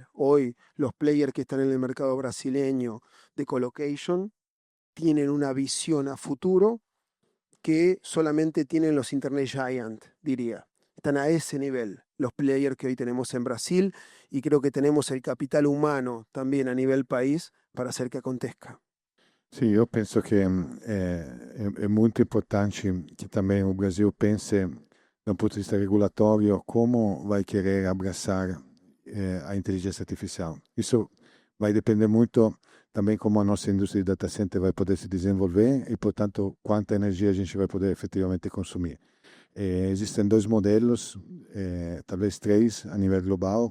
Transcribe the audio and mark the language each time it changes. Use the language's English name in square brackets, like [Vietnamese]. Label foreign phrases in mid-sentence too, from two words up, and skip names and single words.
[Spanish] Hoy los players que están en el mercado brasileño de colocation tienen una visión a futuro que solamente tienen los [English] Internet Giant, [Spanish] diría. Están a ese nivel los players que hoy tenemos en Brasil y creo que tenemos el capital humano también a nivel país para hacer que acontezca. [Italian] Sì, io penso che è molto importante che [Portuguese] também o Brasil pense, [Italian] da un punto di vista [Portuguese] regulatório, como vai querer abraçar a inteligência artificial. Isso vai depender muito também como a nossa indústria de data center vai poder se desenvolver e, portanto, quanta energia a gente vai poder efetivamente consumir. Existem dois modelos, talvez três a nível global.